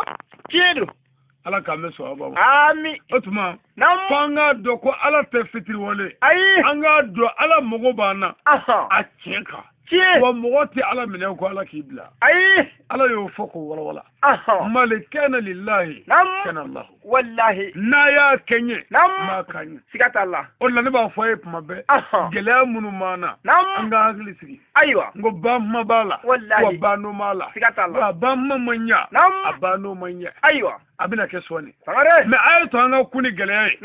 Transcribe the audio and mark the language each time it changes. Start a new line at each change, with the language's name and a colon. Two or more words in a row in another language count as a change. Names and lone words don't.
Bambara: Tiɲɛ don. ala k'an bɛ sɔn a ma Amin. o tuma Nam. fo an k'a dɔn ko ala tɛ fitiriwale Ayi. an k'a dɔn ala mago b'an na Aha. a tiɲɛ kan Tiɲɛ. wa mɔgɔ tɛ ala minɛ ko ala k'i bila Ayi. ala y'o fɔ k'o walawala Aha. mali kana lillahi Nam. kana lahu Wallahi. n'a y'a kɛ n ye Nam. m'a ka ɲɛ Siga t'a la. o de la ne b'a fɔ a ye tuma bɛɛ Aha. gɛlɛya minnu b'an na Nam. an ka hakili sigi Ayiwa. n ko banma b'a la Wallahi. wa banno b'a la Siga t'a la. wa banma man ɲa Nam. a banno man ɲa Ayiwa. a bɛna kɛ sɔɔni Sangare. mɛ a ye to an ka kun ni gɛlɛya ye